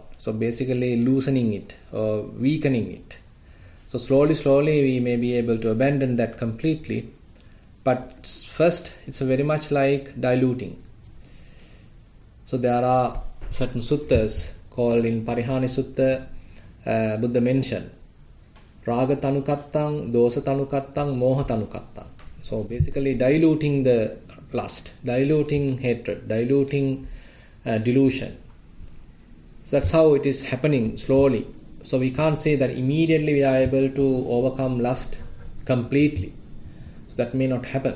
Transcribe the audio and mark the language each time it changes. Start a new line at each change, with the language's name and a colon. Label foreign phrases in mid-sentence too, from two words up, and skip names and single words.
English: So basically loosening it or weakening it. So slowly we may be able to abandon that completely. But first, it's very much like diluting. So there are certain suttas called in Parihani Sutta, Buddha mentioned
Pali: Raga Tanukattang, Dosa Tanukattang, Moha Tanukattang.
English: So basically diluting the lust, diluting hatred, diluting delusion. So that's how it is happening slowly. So we can't say that immediately we are able to overcome lust completely. So that may not happen.